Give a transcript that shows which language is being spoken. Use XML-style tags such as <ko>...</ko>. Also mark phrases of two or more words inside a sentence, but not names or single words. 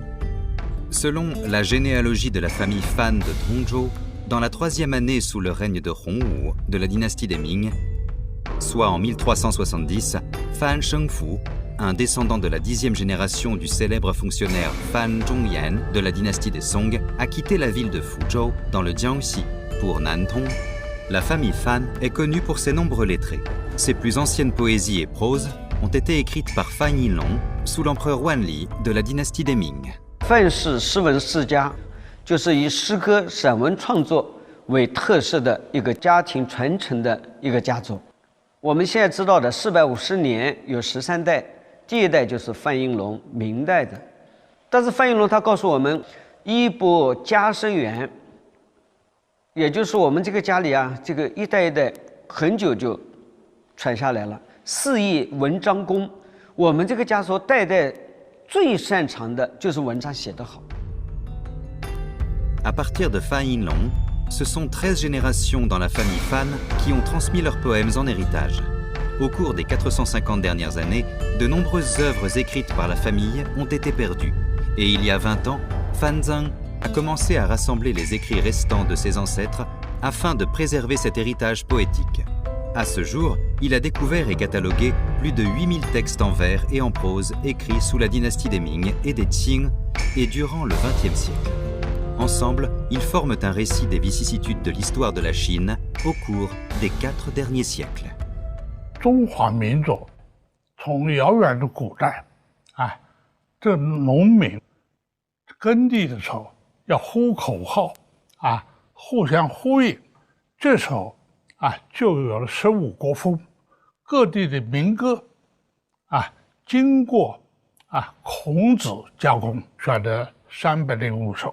<fr>Selon la généalogie de la famille Fan de Tongzhou, dans la troisième année sous le règne de Hongwu de la dynastie des Ming, soit en 1370, Fan Shengfu, un descendant de la 10e génération du célèbre fonctionnaire Fan Zhongyan de la dynastie des Song, a quitté la ville de Fuzhou dans le Jiangxi pour Nantong. La famille Fan est connue pour ses nombreux lettrés. Ses plus anciennes poésies et proses ont été écrites par Fan Yinlong sous l'empereur Wanli de la dynastie des Ming.</fr> <zh>范氏诗文世家，就是以诗歌、散文创作为特色的一个家庭传承的一个家族。我们现在知道的450年有13代，第一代就是范应龙，明代的。但是范应龙他告诉我们，衣钵家生源，也就是我们这个家里啊，这个一代一代很久就传下来了。4艺文章功，我们这个家族代代最擅长的就是文章写得好。</zh> <fr>À partir de Fan Yinlong, ce sont 13 générations dans la famille Fan qui ont transmis leurs poèmes en héritage. Au cours des 450 dernières années, de nombreuses œuvres écrites par la famille ont été perdues. Et il y a 20 ans, Fan Zheng a commencé à rassembler les écrits restants de ses ancêtres afin de préserver cet héritage poétique. À ce jour, il a découvert et catalogué plus de 8000 textes en vers et en prose écrits sous la dynastie des Ming et des Qing et durant le XXe siècle. Ensemble, ils forment un récit des vicissitudes de l'histoire de la Chine au cours des 4 derniers siècles.</fr> <zh>中华民族从遥远的古代，这农民耕地的时候要呼口号，互相呼应，这时候就有了15国风，各地的民歌，经过孔子加工，选的305首。</zh>